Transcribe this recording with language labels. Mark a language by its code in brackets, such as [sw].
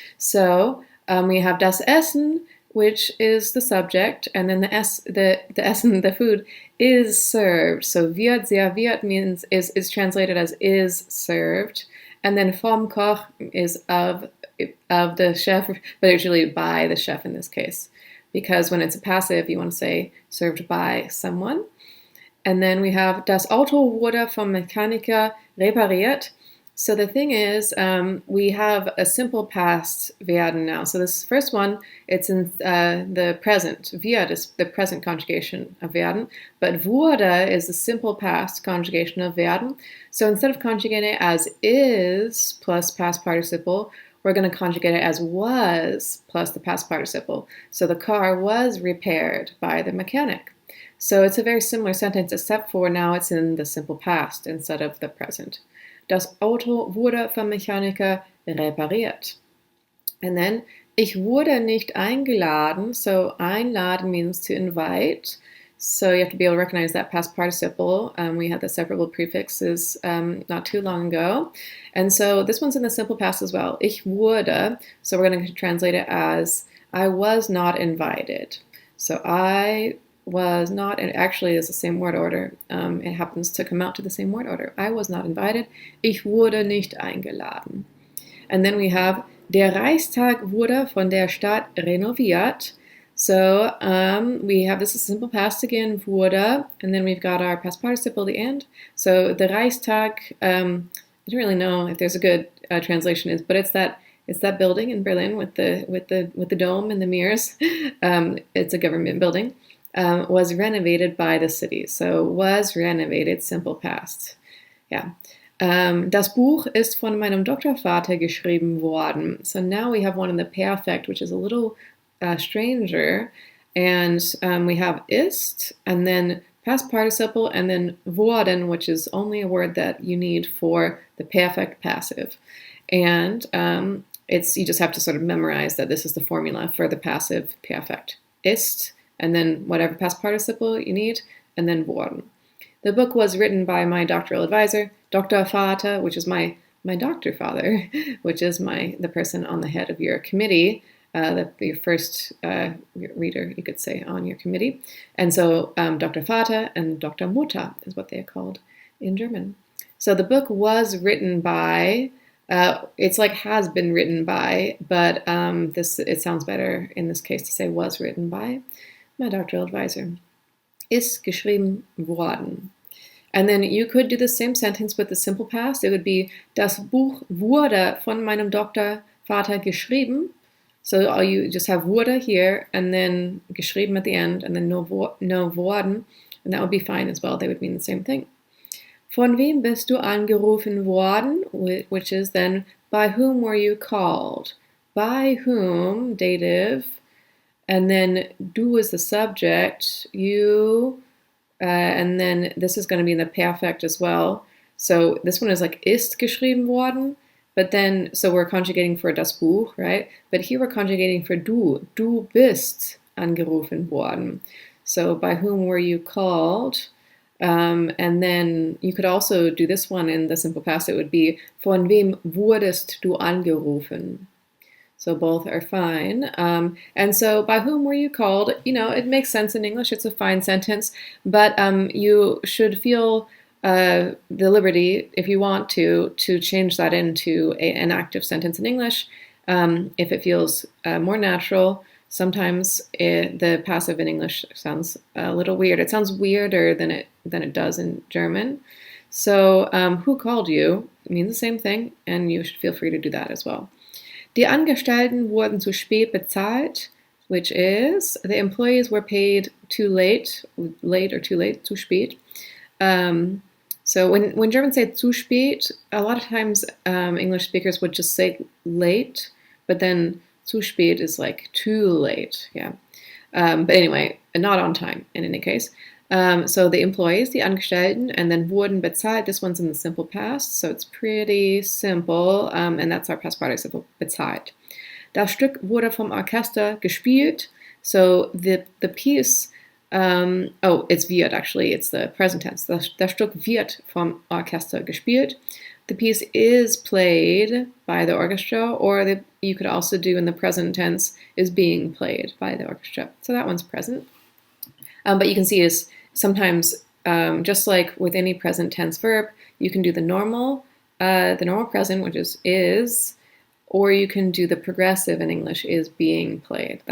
[en] So we have das Essen, which is the subject, and then the Essen, the food, is served. So [de] wird serviert [en] means is translated as is served, and then [de] vom Koch [en] is of the chef, but usually by the chef in this case, because when it's a passive, you want to say served by someone. And then we have [de] das Auto wurde vom Mechaniker repariert. [en] So the thing is, we have a simple past werden now. So this first one, it's in the present. Wird is the present conjugation of werden, but wurde is the simple past conjugation of werden. So instead of conjugating it as is plus past participle, we're going to conjugate it as was plus the past participle. So the car was repaired by the mechanic. So it's a very similar sentence, except for now it's in the simple past instead of the present. [de] Das Auto wurde vom Mechaniker repariert. [en] And then, [de] ich wurde nicht eingeladen. [en] So einladen means to invite. So you have to be able to recognize that past participle. We had the separable prefixes not too long ago. And so this one's in the simple past as well. [de] Ich wurde. [en] So we're going to translate it as I was not invited. So I was not, and actually is the same word order. It happens to come out to the same word order. I was not invited. [de] Ich wurde nicht eingeladen. [en] And then we have [de] der Reichstag wurde von der Stadt renoviert. [en] So we have this is simple past again, wurde, and then we've got our past participle at the end. So the Reichstag, I don't really know if there's a good translation is, but it's that building in Berlin with the dome and the mirrors. It's a government building. Was renovated by the city. So was renovated, simple past. Yeah. [de] Das Buch ist von meinem Doktorvater geschrieben worden. [en] So now we have one in the perfect, which is a little stranger. And we have ist, and then past participle, and then worden, which is only a word that you need for the perfect passive. And you just have to sort of memorize that this is the formula for the passive perfect. Ist, and then whatever past participle you need, and then worden. The book was written by my doctoral advisor, Dr. Vater, which is my doctor father, which is the person on the head of your committee, your first reader, you could say, on your committee. And so Dr. Vater and Dr. Mutter is what they are called in German. So the book was written by, it's like has been written by, but it sounds better in this case to say was written by my doctoral advisor. [de] Ist geschrieben worden. [en] And then you could do the same sentence with the simple past. It would be, [de] das Buch wurde von meinem Doktorvater geschrieben. [en] So you just have wurde here, and then geschrieben at the end, and then no worden, and that would be fine as well. They would mean the same thing. [de] Von wem bist du angerufen worden? [en] Which is then, by whom were you called? By whom, dative, and then du is the subject, you, and then this is going to be in the perfect as well. So this one is like [de] ist geschrieben worden, [en] but then, so we're conjugating for das Buch, right? But here we're conjugating for du. [de] Du bist angerufen worden. [en] So by whom were you called? And then you could also do this one in the simple past. It would be, [de] von wem wurdest du angerufen? [en] So both are fine. And so by whom were you called? It makes sense in English. It's a fine sentence. But you should feel the liberty, if you want to change that into an active sentence in English if it feels more natural. Sometimes the passive in English sounds a little weird. It sounds weirder than it does in German. So who called you means the same thing, and you should feel free to do that as well. [de] Die Angestellten wurden zu spät bezahlt, [en] which is the employees were paid too late, late or too late, zu spät. So when Germans say zu spät, a lot of times English speakers would just say late, but then zu spät is like too late, yeah. But anyway, not on time in any case. So the employees, the Angestellten, and then [de] wurden bezahlt. [en] This one's in the simple past, so it's pretty simple, and that's our past participle, bezahlt. [de] Das Stück wurde vom Orchester gespielt. [en] So the piece, it's wird actually, it's the present tense. [de] Das Stück wird vom Orchester gespielt. [en] The piece is played by the orchestra, or you could also do in the present tense, is being played by the orchestra. So that one's present. But you can see is sometimes, just like with any present tense verb, you can do the normal present, which is, or you can do the progressive in English, is being played.